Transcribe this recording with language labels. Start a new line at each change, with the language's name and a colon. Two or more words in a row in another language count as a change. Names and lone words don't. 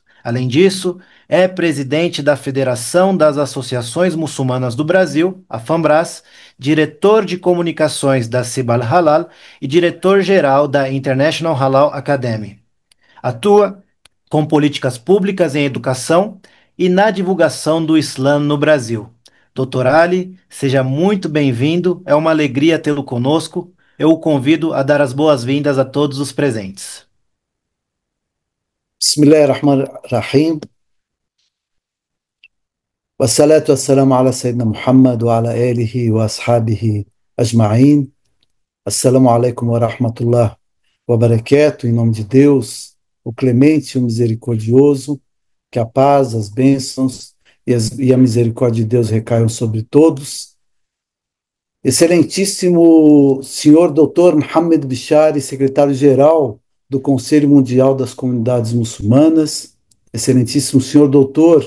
Portuguese: Além disso, é presidente da Federação das Associações Muçulmanas do Brasil, a FAMBRAS, diretor de comunicações da Cibal Halal e diretor-geral da International Halal Academy. Atua com políticas públicas em educação e na divulgação do Islã no Brasil. Dr. Ali, seja muito bem-vindo, é uma alegria tê-lo conosco. Eu o convido a dar as boas-vindas a todos os presentes.
Arabic: بسم الله الرحمن الرحيم والصلاة والسلام على سيدنا محمد وعلى آله وأصحابه أجمعين. السلام عليكم ورحمة الله وبركاته.
Portuguese: Em nome de Deus, o clemente e o misericordioso, que a paz, as bênçãos e a misericórdia de Deus recaiam sobre todos. Excelentíssimo senhor Dr. Mohamed Bishari, secretário-geral do Conselho Mundial das Comunidades Muçulmanas, excelentíssimo senhor Dr.